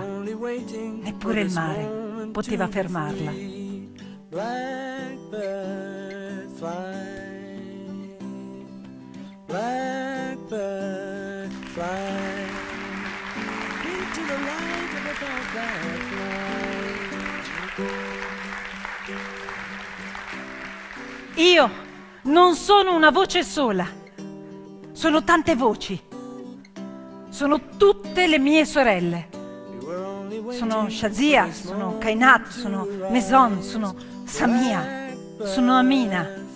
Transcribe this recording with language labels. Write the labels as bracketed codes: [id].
[it] Neppure il mare poteva fermarla. [en] Blackbird fly, blackbird fly, into the light of a dark night. [it] Io non sono una voce sola, sono tante voci, sono tutte le mie sorelle, sono Shazia, sono Kainat, sono Maison, sono Samia, sono Amina.